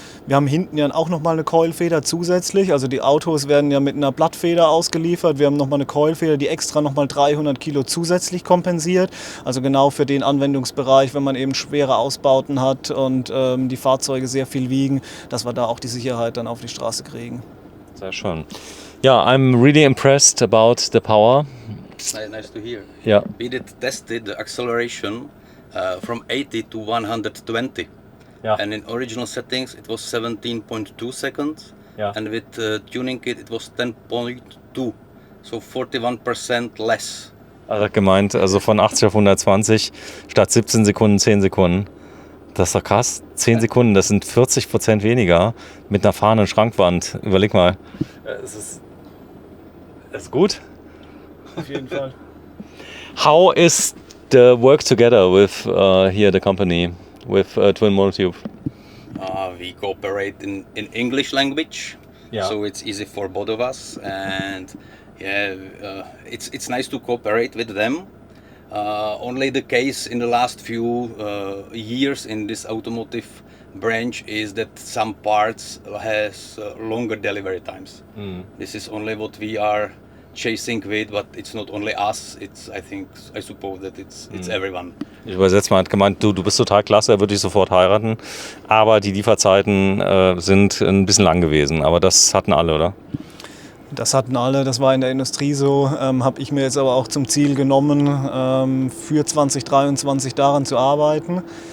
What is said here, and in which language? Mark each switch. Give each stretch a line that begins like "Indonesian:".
German: Wir haben hinten ja auch nochmal eine Coilfeder zusätzlich. Also die Autos werden ja mit einer Blattfeder ausgeliefert. Wir haben nochmal eine Coilfeder, die extra nochmal 300 Kilo zusätzlich kompensiert. Also genau für den Anwendungsbereich, wenn man eben schwere Ausbauten hat und die Fahrzeuge sehr viel wiegen, dass wir da auch die Sicherheit dann auf die Straße kriegen. Sehr schön.
English: Ja, I'm really impressed about the power. Nice to hear. Yeah. We tested the acceleration from 80 to 120. Yeah. And in original settings it was 17.2 seconds. Yeah. And with tuning kit it was 10.2. So 41% less.
German: Also hat gemeint, also von 80 auf 120 statt 17 Sekunden 10 Sekunden. Das ist doch krass. 10 Sekunden, das sind 40% weniger mit einer fahrenden Schrankwand. Überleg mal. Es Ist gut. Auf jeden Fall.
English: How is the work together with here the company with Twin Monotube? We cooperate in English language, Yeah. so it's easy for both of us. And yeah, it's nice to cooperate with them. Only the case in the last few years in this automotive branch is that some parts has longer delivery times. This is only what we are chasing with, but it's not only us. I suppose that it's everyone.
German: Ich übersetze mal, hat gemeint, du bist total klasse, er würde dich sofort heiraten. Aber die Lieferzeiten sind ein bisschen lang gewesen. Aber das hatten alle, oder? Das hatten alle, das war in der Industrie so. Habe ich mir jetzt aber auch zum Ziel genommen, für 2023 daran zu arbeiten.